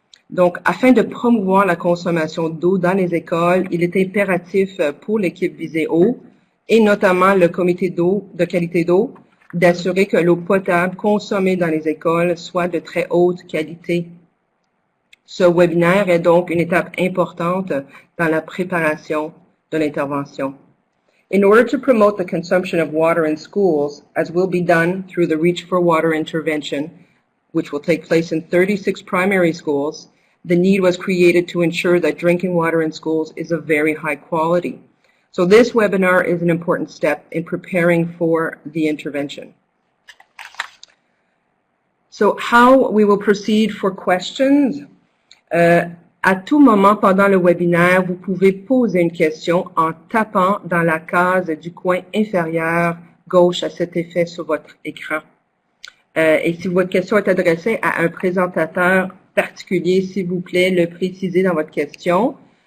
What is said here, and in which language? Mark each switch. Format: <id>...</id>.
<fr>Donc, afin de promouvoir la consommation d'eau dans les écoles, il est impératif pour l'équipe VisezEau et notamment le comité d'eau, de qualité d'eau, d'assurer que l'eau potable consommée dans les écoles soit de très haute qualité. Ce webinaire est donc une étape importante dans la préparation de l'intervention.</fr> <en>In order to promote the consumption of water in schools, as will be done through the Reach for Water intervention, which will take place in 36 primary schools, the need was created to ensure that drinking water in schools is of very high quality. So this webinar is an important step in preparing for the intervention. So how we will proceed for questions?</en> <fr>À tout moment pendant le webinaire, vous pouvez poser une question en tapant dans la case du coin inférieur gauche à cet effet sur votre écran. Et si votre question est adressée à un présentateur particulier, s'il vous plaît, le précisez dans votre question.</fr>